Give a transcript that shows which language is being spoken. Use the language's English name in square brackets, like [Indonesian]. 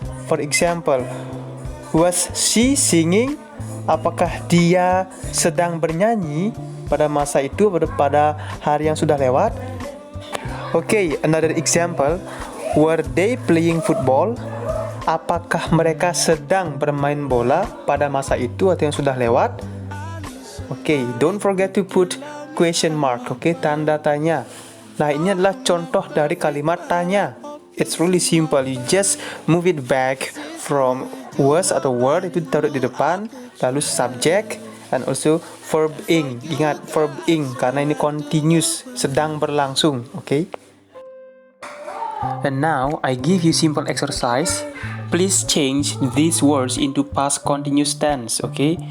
[English] For example, was she singing? [Indonesian] Apakah dia sedang bernyanyi pada masa itu, pada hari yang sudah lewat? [English] Okay, another example. Were they playing football? [Indonesian] Apakah mereka sedang bermain bola pada masa itu atau yang sudah lewat? [English] Okay, don't forget to put question mark, okay, [Indonesian] tanda tanya. Nah, ini adalah contoh dari kalimat tanya. [English] It's really simple. You just move it back from was atau word, [Indonesian] itu ditaruh di depan, lalu [English] subject, and also verb ing. [Indonesian] Ingat, verb ing, karena ini continuous, sedang berlangsung, okay? [English] And now, I give you simple exercise. Please change these words into past continuous tense, okay?